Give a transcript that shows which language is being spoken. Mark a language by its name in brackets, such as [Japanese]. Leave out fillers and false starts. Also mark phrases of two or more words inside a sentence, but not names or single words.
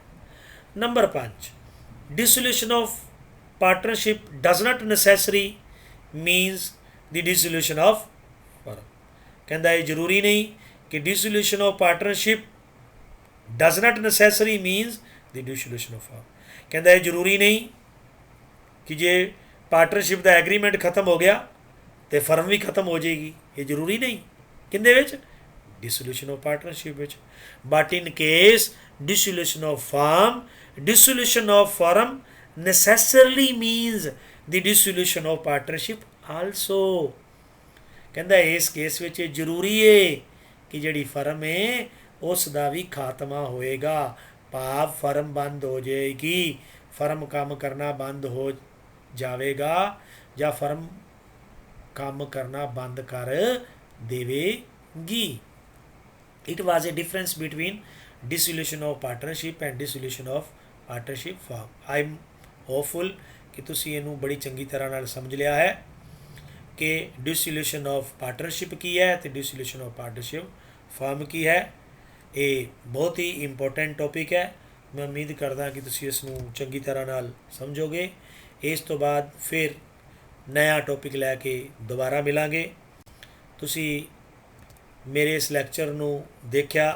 [Punjabi] ਨੰਬਰ 5, [English] dissolution of partnership does not necessary means the dissolution of firm, [Punjabi] ਕਹਿੰਦਾ ਇਹ ਜ਼ਰੂਰੀ ਨਹੀਂ ਕਿ [English] dissolution of partnership does not necessary means the dissolution of firm, [Punjabi] ਕਹਿੰਦਾ ਇਹ ਜ਼ਰੂਰੀ ਨਹੀਂ ਕਿ ਜੇ ਪਾਰਟਨਰਸ਼ਿਪ ਦਾ ਐਗਰੀਮੈਂਟ ਖਤਮ ਹੋ ਗਿਆ ਅਤੇ ਫਰਮ ਵੀ ਖਤਮ ਹੋ ਜਾਏਗੀ, ਇਹ ਜ਼ਰੂਰੀ ਨਹੀਂ। ਕਿਹਦੇ ਵਿੱਚ? [English] dissolution of partnership ਵਿੱਚ। but in case dissolution of firm, dissolution of firm necessarily means the dissolution of partnership also, [Punjabi] ਕਹਿੰਦਾ ਇਸ ਕੇਸ ਵਿੱਚ ਇਹ ਜ਼ਰੂਰੀ ਹੈ ਕਿ ਜਿਹੜੀ ਫਰਮ ਹੈ ਉਸ ਦਾ ਵੀ ਖਾਤਮਾ ਹੋਏਗਾ, ਭਾਵ ਫਰਮ ਬੰਦ ਹੋ ਜਾਏਗੀ, ਫਰਮ ਕੰਮ ਕਰਨਾ ਬੰਦ ਹੋ ਜਾਵੇਗਾ ਜਾਂ ਫਰਮ ਕੰਮ ਕਰਨਾ ਬੰਦ ਕਰ ਦੇਵੇਗੀ। [English] it was a difference between dissolution of partnership and dissolution of partnership firm। I am hopeful [Punjabi] ਕਿ ਤੁਸੀਂ ਇਹਨੂੰ ਬੜੀ ਚੰਗੀ ਤਰ੍ਹਾਂ ਨਾਲ ਸਮਝ ਲਿਆ ਹੈ ਕਿ [English] dissolution of partnership [Punjabi] ਕੀ ਹੈ ਅਤੇ [English] dissolution of partnership firm [Punjabi] ਕੀ ਹੈ। ਇਹ ਬਹੁਤ ਹੀ [English] important topic [Punjabi] ਹੈ। ਮੈਂ ਉਮੀਦ ਕਰਦਾ ਕਿ ਤੁਸੀਂ ਇਸ ਨੂੰ ਚੰਗੀ ਤਰ੍ਹਾਂ ਨਾਲ ਸਮਝੋਗੇ। ਇਸ ਤੋਂ ਬਾਅਦ ਫਿਰ ਨया ਟੌਪਿਕ ਲੈ ਕੇ ਦੁਬਾਰਾ ਮਿਲਾਂਗੇ। ਤੁਸੀਂ ਮੇਰੇ ਇਸ ਲੈਕਚਰ ਨੂੰ ਦੇਖਿਆ।